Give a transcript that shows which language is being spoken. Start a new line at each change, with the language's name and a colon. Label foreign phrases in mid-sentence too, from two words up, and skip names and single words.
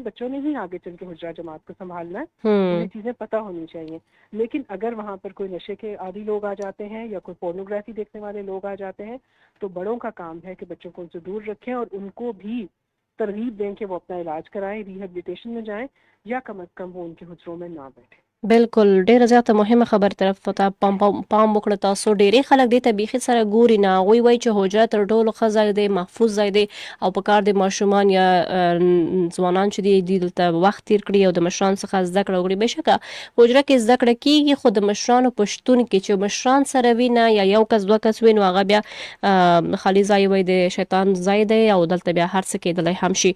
Urdu: بچوں نے ہی آگے چل کے حجرہ جماعت کو سنبھالنا ہے, انہیں چیزیں پتہ ہونی چاہیے. لیکن اگر وہاں پر کوئی نشے کے عادی لوگ آ جاتے ہیں یا کوئی پورنوگرافی دیکھنے والے لوگ آ جاتے ہیں تو بڑوں کا کام ہے کہ بچوں کو ان سے دور رکھیں اور ان کو بھی ترغیب دیں کہ وہ اپنا علاج کرائیں, ریہیبلیٹیشن میں جائیں, یا کم از کم وہ ان کے حجروں میں نہ بیٹھیں.
Pashto: بالکل ډیره زیاته مهمه خبر طرف ته پام وکړه تاسو. ډیری خلک دې ته بیخي سره ګوري نه, وی چې حجره تر ټولو ښه ځای دی, محفوظ ځای دی او په کار د ماشومان یا ځوانان چې دی دلته وخت تیر کړي او د مشران څخه زده کړه وکړي. بشکه حجره کې زده کړه کیږي خو د مشرانو په شتون کې چې مشران سره وي نه یا یو کس دوه کس وي نو هغه بیا خالي ځای وي د شیطان ځای دی او دلته بیا هر څه کېدلی هم شي.